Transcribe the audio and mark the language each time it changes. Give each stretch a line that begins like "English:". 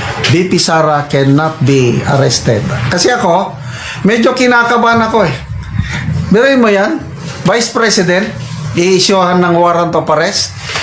English: BP Sara cannot be arrested.
Filipino: Kasi ako, medyo kinakabahan ako eh. Biruin mo yan, Vice President, i-issuehan ng warrant of arrest.